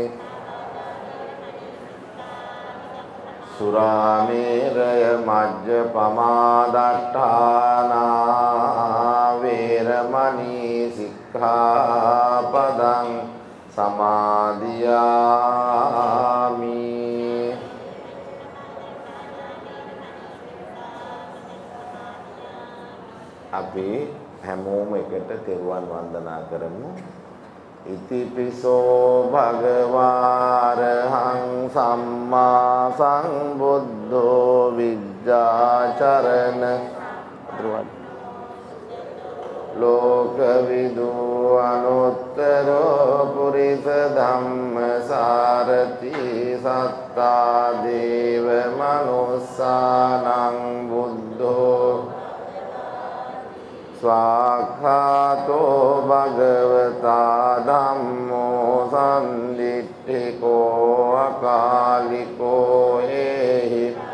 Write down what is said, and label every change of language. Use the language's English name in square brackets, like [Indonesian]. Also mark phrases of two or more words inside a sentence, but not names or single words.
[Pali] สุราเมรยมัจจปมาดัฏฐานาเวรมณีสิกขาปดังสมาธิยามิ [Sinhala] අපි හැමෝම එකට තෙරුවන් වන්දනා කරමු. [Pali] ඉතිපිසෝ භගවාරහං සම්මා සම්බුද්ධෝ විජ්ජාචරණ ලෝකවිදු අනුත්තරෝ පුරිස ධම්මසාරති සත්තා දේව මනුස්සානං බුද්ධෝ ස්වාක්ඛාතෝ භගවතා ධම්මෝ සම්දිට්ඨිකෝ අකාලිකෝ ඒහි